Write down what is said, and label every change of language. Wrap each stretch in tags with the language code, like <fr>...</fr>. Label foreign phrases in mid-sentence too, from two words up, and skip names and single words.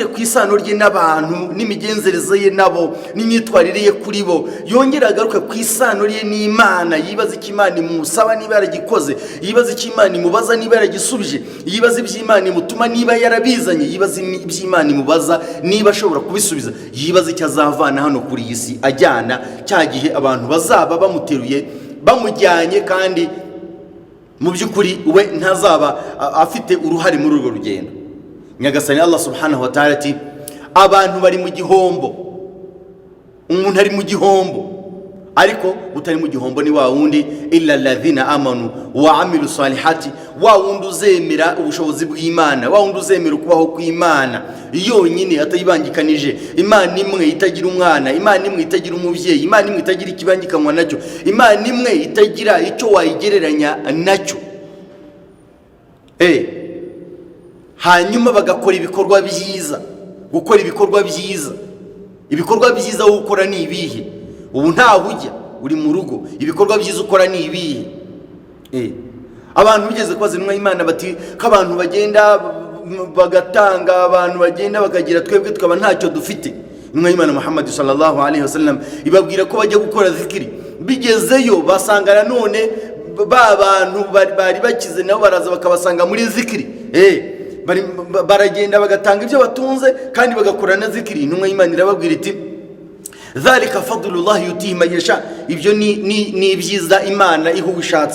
<rw>ku isano rye n'abantu n'imigenzereze ye nabo n'imyitwarire ye kuri bo, yongere agaruke ku isano rye n'Imana, yibaze icyo Imana imusaba niba yaragikoze, yibaze icyo Imana imubaza niba yaragisubije, yibaze iby'Imana imutuma niba yarabizanye, yibaze iby'Imana imubaza niba ashobora kubisubiza, yibaze icyo azavana hano kuri iyi si ajyana cya gihe abantu bazaba bamuteruye bamujyanye, kandi mu by'ukuri we ntazaba afite uruhare muri urwo rugendo. Nyagasani</rw> <ar>الله سبحانه وتعالى</ar> <rw>ati abantu bari mu gihombo, umuntu ari mu gihombo, ariko utari mu gihombo ni wa wundi</rw> <ar>إلا الذين آمنوا وعملوا الصالحات,</ar> <rw>wa wundi uzemera ubushobozi bw'Imana, wa wundi uzemera ukubaho kw'Imana yonyine atayibangikanije, Imana imwe itagira umwana, Imana imwe itagira umubyeyi, Imana imwe itagira ikibangikanwa nacyo, Imana imwe itagira icyo wayigereranya nacyo. Hanyuma bagakora ibikorwa byiza. Gukora ibikorwa byiza, ibikorwa byiza wo gukora ni ibihe? Ubu ntaho ujya, uri mu rugo, ibikorwa byiza ukora ni ibihe? Abantu bigeze kubaza Imana bati ko abantu bagenda bagatanga, abantu bagenda bakagira, twebwe tukaba ntacyo dufite. Imana Muhammad</rw> <ar>صلى الله عليه وسلم</ar> <rw>ibabwira ko bajya gukora zikiri, bigezeyo basanga none ba bantu bari bakize nabo baraza bakabasanga muri zikiri. Baragenda bagatanga ibyo batunze kandi bagakora na zikiri. Imana irababwira iti</rw> <ar>ذلك فضل الله يؤتيه من يشاء,</ar> <rw>ibyo ni ibyiza Imana iho ubishatse.</rw>